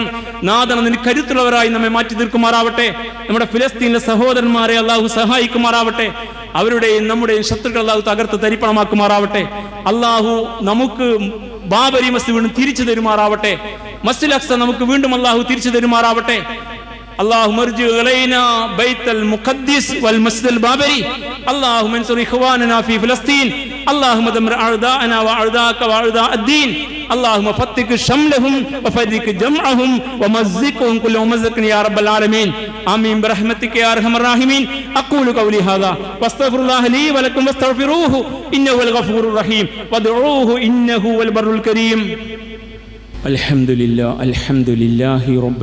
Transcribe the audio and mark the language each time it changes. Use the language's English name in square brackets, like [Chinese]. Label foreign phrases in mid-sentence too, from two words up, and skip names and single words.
[Malayalam] നാഥൻ അതിന് കരുത്തുള്ളവരായി നമ്മെ മാറ്റി തീർക്കുമാറാവട്ടെ. നമ്മുടെ ഫിലിസ്തീനിലെ സഹോദരന്മാരെ അള്ളാഹു സഹായിക്കുമാറാവട്ടെ. അവരുടെയും നമ്മുടെയും ശത്രുക്കൾ അള്ളാഹു തകർത്ത് തരിപ്പണമാക്കുമാറാവട്ടെ. അള്ളാഹു നമുക്ക് ബാബരി മസ്ജിദ് വീണ്ടും തിരിച്ചു തരുമാറാവട്ടെ. മസ്ജിദുൽ അഖ്സ നമുക്ക് വീണ്ടും അള്ളാഹു തിരിച്ചു തരുമാറാവട്ടെ. [Arabic] اللهم ارجع إلينا بيت المقدس والمسجد البابري. اللهم انصر إخواننا في فلسطين. اللهم دمر أعداءنا وأعداءك وأعداء الدين اللهم فتك شملهم وفرق جمعهم ومزقهم كل ممزق يا رب العالمين آمين برحمتك يا أرحم الراحمين أقول قولي هذا واستغفر الله لي ولكم واستغفروه إنه هو الغفور الرحيم وادعوه إنه هو البر الكريم الحمد لله رب